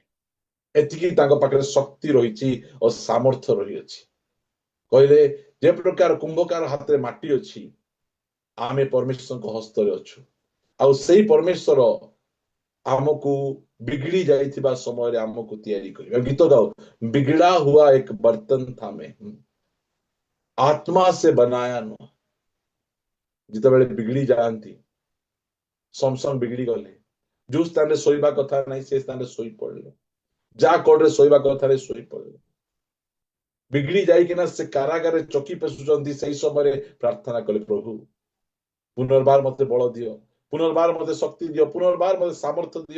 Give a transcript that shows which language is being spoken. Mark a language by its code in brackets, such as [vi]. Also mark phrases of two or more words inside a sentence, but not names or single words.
[or] ଏତିକି ତାଙ୍କ ପାଖରେ ଶକ୍ତି ରହିଛି ଓ ସାମର୍ଥ୍ୟ ରହିଅଛି। କହିଲେ, ଯେ ପ୍ରକାର କୁମ୍ଭକାର ହାତରେ ମାଟି ଅଛି, ଆମେ ପରମେଶ୍ୱରଙ୍କ ହସ୍ତରେ ଅଛୁ। ଆଉ ସେଇ ପରମେଶ୍ୱର ଆମକୁ ବିଗିଡି ଯାଇଥିବା ସମୟରେ ଆମକୁ ତିଆରି କରିବେ। ଗୀତ ଗାଉ, [hi] ବିଗିड़ा हुआ एक बर्तन था मैं, आत्मा से बनाया नूह। [or] ଯେତେବେଳେ ବିଗିଡି ଯାଆନ୍ତି, ସମସନ ବିଗିଡି ଗଲେ, ଯୋଉ ସ୍ଥାନରେ ଶୋଇବା କଥା ନାହିଁ ସେ ସ୍ଥାନରେ ଶୋଇ ପଡିଲେ, ଯାହା କୋଡରେ ଶୋଇବା କଥା ନାହିଁ ଶୋଇ ପଡିଲେ। ବିଗିଡି ଯାଇକିନା ସେ କାରାଗାରରେ ଚକି ପେଶୁଛନ୍ତି, ସେଇ ସମୟରେ ପ୍ରାର୍ଥନା କଲେ, ପ୍ରଭୁ ପୁନର୍ବାର ମତେ ବଳ ଦିଅ, ପୁନର୍ବାର ମତେ ଶକ୍ତି ଦିଅ, ପୁନର୍ବାର ମତେ ସାମର୍ଥ୍ୟ ଦିଅ।